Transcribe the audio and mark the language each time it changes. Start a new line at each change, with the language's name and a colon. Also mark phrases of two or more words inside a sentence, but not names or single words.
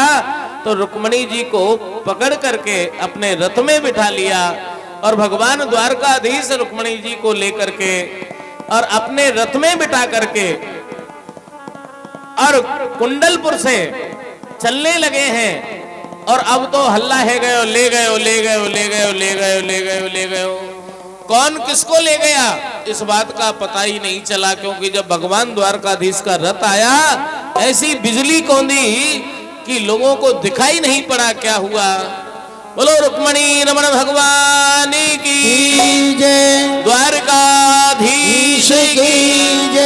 Hindi: तो रुक्मणी जी को पकड़ करके अपने रथ में बिठा लिया और भगवान द्वारकाधीश रुक्मणी जी को लेकर के और अपने रथ में बिठा करके और कुंडलपुर से चलने लगे हैं। और अब तो हल्ला है गयो, ले गयो, ले गयो, ले गयो, ले गयो, ले गयो, ले गयो। कौन किसको ले गया इस बात का पता ही नहीं चला, क्योंकि जब भगवान द्वारकाधीश का रथ आया ऐसी बिजली कौंधी कि लोगों को दिखाई नहीं पड़ा क्या हुआ। बोलो रुक्मणी रमण भगवान की जय, द्वारकाधीश की जय।